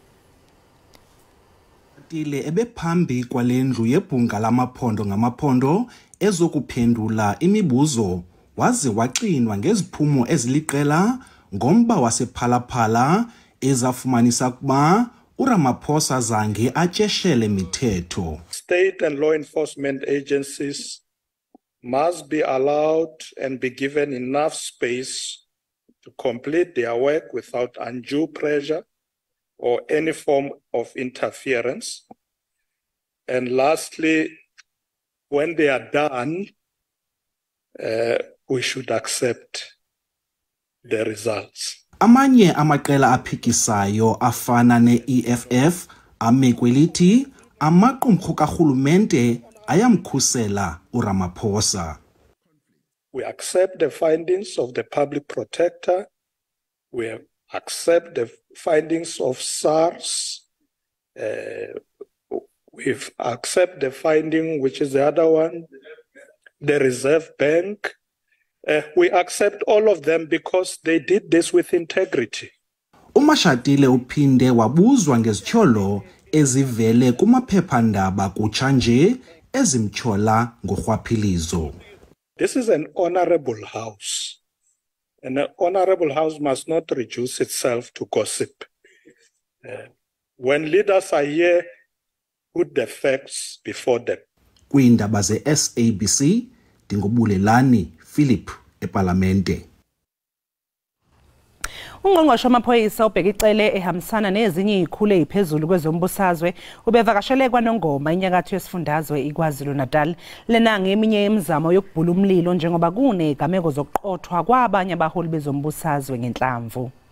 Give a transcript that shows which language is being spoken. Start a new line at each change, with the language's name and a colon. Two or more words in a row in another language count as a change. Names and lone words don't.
Xhosa: Tile ebephambi kwalendlu yebhunga lamaphondo ngamaphondo ezokuphendula imibuzo waze waxinwa ngeziphumo eziliqela ngomba wasephalaphala ezafumanisa kuba uRamaphosa zange atyeshele mithetho.
English: State and law enforcement agencies must be allowed and be given enough space to complete their work without undue pressure or any form of interference. And lastly, when they are done, we should accept the results.
Xhosa: Amanye amaqela aphikisayo afana ne-EFF amekwelithi amaqumrhu karhulumente ayamkhusela uRamaphosa.
English: We accept the findings of the public protector. We accept the findings of SARS. We accept the finding, which is the other one, the Reserve Bank. We accept all of them because they did this with integrity.
Xhosa: uMashatile uphinde wabuzwa ngezithyolo ezivele kumaphephandaba kutsha nje ezimtyola ngorhwaphilizo.
English: This is an honorable house, and an honorable house must not reduce itself to gossip. When leaders are here, put the facts before them.
Xhosa: Kwiindaba ze-SABC, Dingobulelani Philip eParlamente.
Zulu: Ungqongqoshe wamaphoyisa ubheka icele ehambisana nezinye izikhulu eziphezulu kwezombusazwe ubevakashele kwaNongoma inyakatho yesifundazwe iKwaZulu-Natal lena ngeminye yemizamo yokubhula umlilo njengoba kunegameko zokuqothwa kwabanye abaholi bezombusazwe ngenhlamvu.